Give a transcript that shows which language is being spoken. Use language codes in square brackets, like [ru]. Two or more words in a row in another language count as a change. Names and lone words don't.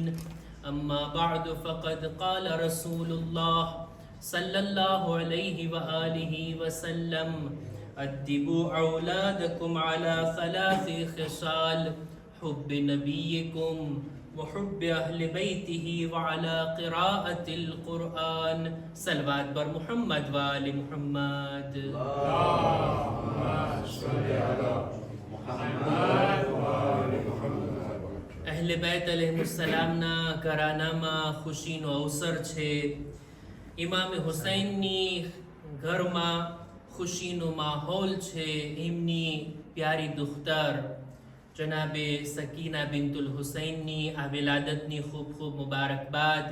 [ar] أما بعد فقد قال رسول الله صلى الله عليه وآله وسلم: أدبوا أولادكم على ثلاث خصال: حب نبيكم وحب أهل بيته وعلى قراءة القرآن. [fa] صلوات بر محمد وآل محمد. [ar] اللهم صل على محمد وآل محمد. [gu] અહલે બેત અલૈહિસ્સલામના ઘરાનામાં ખુશીનો અવસર છે. ઇમામ હુસૈનની ઘરમાં ખુશીનો માહોલ છે. એમની પ્યારી દુખ્તર જનાબે સકીના બિન્તુલ હુસૈનની આ વિલાદતની ખૂબ ખૂબ મુબારકબાદ.